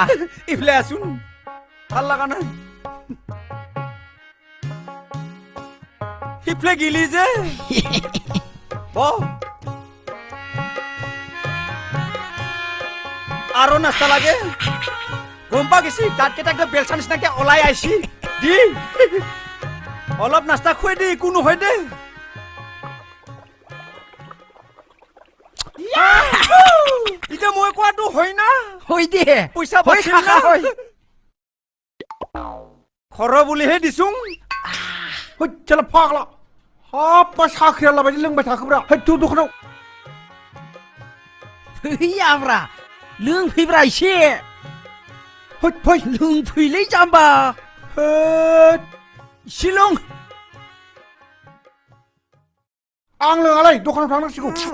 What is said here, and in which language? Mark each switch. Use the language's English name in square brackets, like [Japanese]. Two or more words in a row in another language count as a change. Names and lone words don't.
[Assamese] ইফালে আছোন ভাল লগা নাই সিফালে গিলি যে আৰু নাস্তা লাগে গম পা গেছি তাত কেইটাকে বেলচা নিচিনাকে ওলাই আইছি দি অলপ নাস্তা খুৱাই দে একো নহয় দে এতিয়া মই কোৱাটো হয় না হৈ দে পইচা হৈ কাকা হৈ খৰ বুলিহে দিছোং চল ফাগলা [Bodo] हाब साख्रिया लाबायदि लोंबाय थाखोब्रा हैथ दखानाव फैयाब्रा लोंफैब्रा एसे हैथ फै लोंफैलै जाम्बा हैथ एसे लों आं लोङालै दखानाव थांनांसिगौ